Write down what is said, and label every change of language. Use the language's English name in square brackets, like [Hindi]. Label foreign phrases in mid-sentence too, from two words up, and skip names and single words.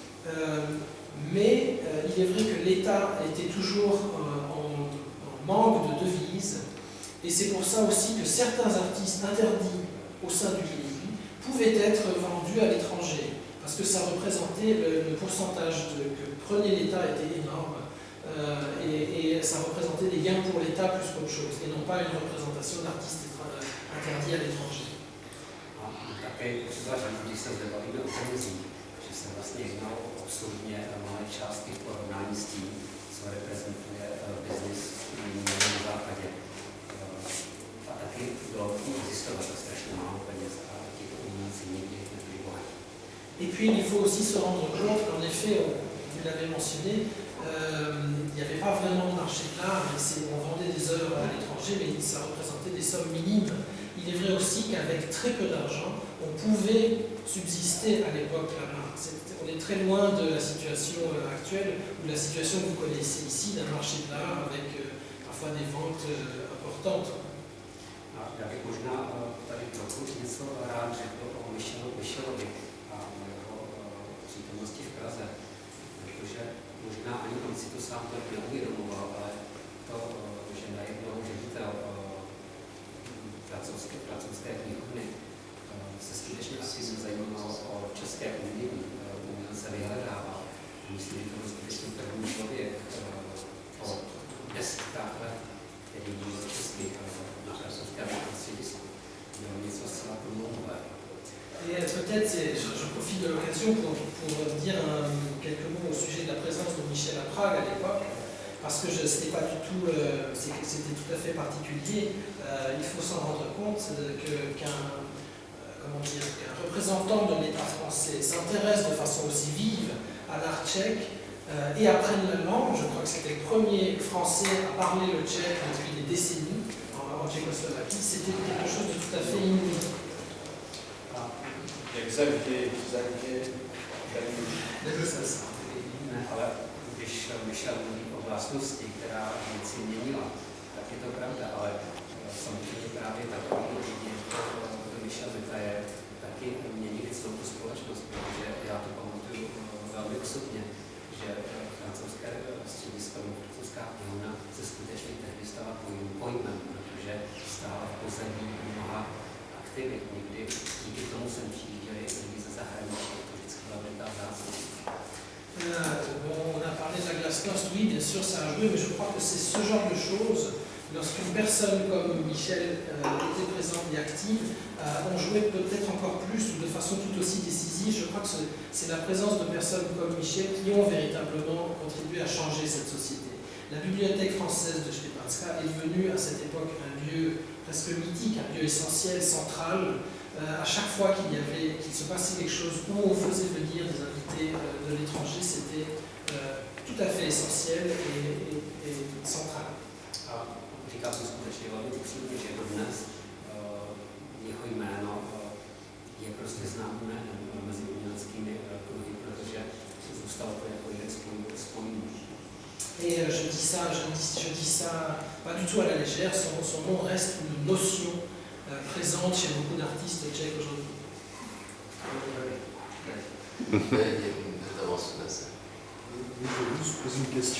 [French] Mais il est vrai que l'État était toujours en manque de devises, et c'est pour ça aussi que certains artistes interdits au sein du pays pouvaient être vendus à l'étranger, parce que ça représentait le pourcentage que prenait l'État était énorme, et ça représentait des gains pour l'État plus qu'autre chose, et non pas une représentation d'artistes interdits à l'étranger. [Czech] Také uvažuji, když se zde bavíme o penězích, že se vlastně jednalo o absurdně malé částky v porovnání s tím, co reprezentuje biznis na západě. A taky bylo existovat strašně málo peněz a ti umělci nikdy nebyli bohatí. [French] Et puis il faut aussi se rendre compte qu'en effet, vous l'avez mentionné, il n'y avait pas vraiment de marché de l'art, on vendait des œuvres à l'étranger, mais ça représentait des sommes minimes. Il est vrai aussi qu'avec très peu d'argent, on pouvait subsister à l'époque là-bas. On est très loin de la situation actuelle, ou de la situation que vous connaissez ici, d'un marché de l'art avec parfois des ventes importantes. [Czech] Já bych možná tady trochu něco rád řekl o Michelovi a jeho přítomnosti v Praze, protože možná ani on si to sám tak neuvědomoval, ale to, že najednou ředitel francouzské knihovny se skutečně aktivně zajímal o české umění, se vyhledával. Myslím, že to byl skutečně první člověk po desítkách let, který byl český na francouzském středisku. Měl něco zcela průlomové. [French] Et peut-être, je profite de l'occasion pour dire quelques mots au sujet de la présence de Michel à Prague à l'époque, parce que ce n'était pas du tout, c'était tout à fait particulier. Il faut s'en rendre compte qu'un représentant de l'État français s'intéresse de façon aussi vive à l'art tchèque et apprenne la langue. Je crois que c'était le premier Français à parler le tchèque depuis des décennies en Tchécoslovaquie. C'était quelque chose de tout à fait inouï. Xavier. [Czech] Ale když Michel mluví o vlastnosti, která věci měnila, tak je to pravda, ale samozřejmě právě takový lidi, jako Michel je taky měnili celou tu společnost, protože já to pamatuju velmi osobně, že francouzské středisko, francouzská knihovna se skutečně tehdy stala pojmem, protože stála v pozadí mnoha aktivit. Někdy díky tomu jsem přijížděli lidi ze zahraničí, to vždycky byla velká vzácnost. [French] On a parlé de la glasnost, oui, bien sûr, ça a joué, mais je crois que c'est ce genre de choses, lorsqu'une personne comme Michel était présente et active, ont joué peut-être encore plus ou de façon tout aussi décisive. Je crois que c'est la présence de personnes comme Michel qui ont véritablement contribué à changer cette société. La bibliothèque française de Szczepanska est devenue à cette époque un lieu presque mythique, un lieu essentiel, central. À chaque fois qu'il se passait quelque chose où on faisait venir des invités de l'étranger, c'était tout à fait essentiel et central. [Czech] Říkám to skutečně velmi upřímně, že dodnes jeho jméno je prostě známé mezi uměleckými kruhy, protože zůstalo to jako jeden spojný. [French] Et je dis ça pas du tout à la légère, son nom reste une notion présente chez beaucoup d'artistes tchèques aujourd'hui. Je vais juste poser une question.